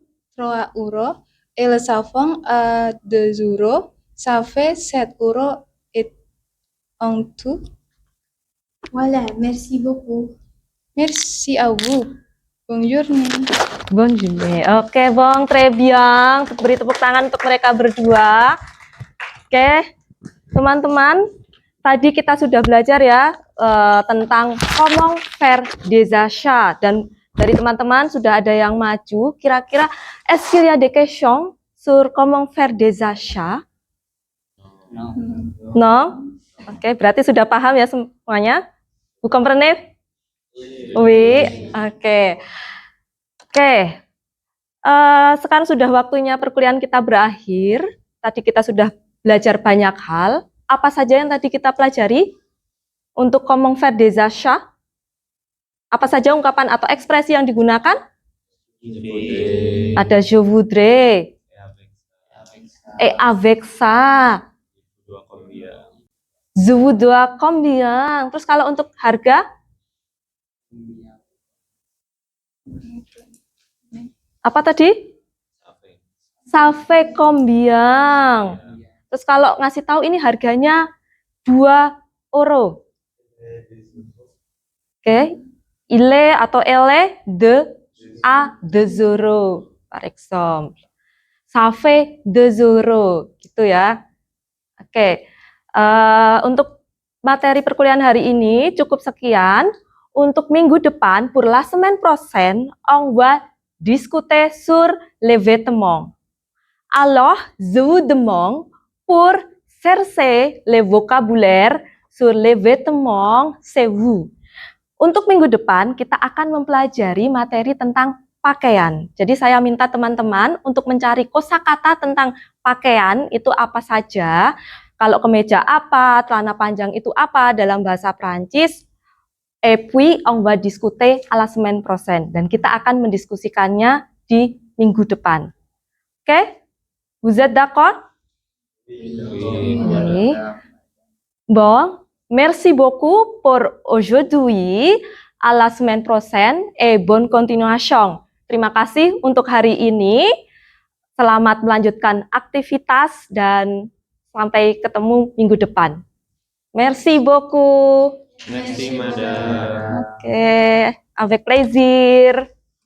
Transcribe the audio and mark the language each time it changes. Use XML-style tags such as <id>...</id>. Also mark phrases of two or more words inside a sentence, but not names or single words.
<fr>3 € et le savon à 2 €. Ça fait 7 € et en tout. Voilà, merci beaucoup. Merci à vous. Bonne journée. Bonjour. Oke, Bang, très bien.</fr> <id>Beri tepuk tangan untuk mereka berdua. Oke, teman-teman, tadi kita sudah belajar ya tentang</id> <fr>comment faire des achats,</fr> <id>dan dari teman-teman sudah ada yang maju.</id> <fr>Kira-kira est-ce qu'il y a des questions sur comment faire des achats? Non. No?</fr> <id>Oke, berarti sudah paham ya semuanya?</id> <fr>Vous comprenez? Oui, oke.</fr> <id>Oke, sekarang sudah waktunya perkuliahan kita berakhir. Tadi kita sudah belajar banyak hal. Apa saja yang tadi kita pelajari? Untuk</id> <fr>comment faire des achats,</fr> <id>apa saja ungkapan atau ekspresi yang digunakan?</id> <fr>Ada je voudrais, et avec ça, je voudrais combien.</fr> <id>Terus kalau untuk harga? Apa tadi?</id> <fr>Ça fait combien.</fr> <id>Terus kalau ngasih tahu ini harganya 2 euro.</id> <fr>Oke. Il atau elle de à 2 euros, par exemple. Ça fait 2 euros,</fr> <id>gitu ya. Oke. Untuk materi perkuliahan hari ini cukup sekian. Untuk minggu depan,</id> <fr>pour la semaine prochaine, on va discuter sur les vêtements. Alors, je vous demande pour chercher le vocabulaire sur les vêtements chez vous.</fr> <id>Untuk minggu depan, kita akan mempelajari materi tentang pakaian. Jadi saya minta teman-teman untuk mencari kosakata tentang pakaian itu apa saja. Kalau kemeja apa, celana panjang itu apa dalam bahasa Prancis.</id> <fr>Et puis, on va discuter à la semaine prochaine.</fr> <id>Dan kita akan mendiskusikannya di minggu depan. Oke?</id> <fr>Vous êtes d'accord? Oui. Bon, merci beaucoup pour aujourd'hui. À la semaine prochaine et bonne continuation.</fr> <id>Terima kasih untuk hari ini. Selamat melanjutkan aktivitas dan sampai ketemu minggu depan.</id> <fr>Merci beaucoup. Merci, madame. Oke, avec plaisir.</fr>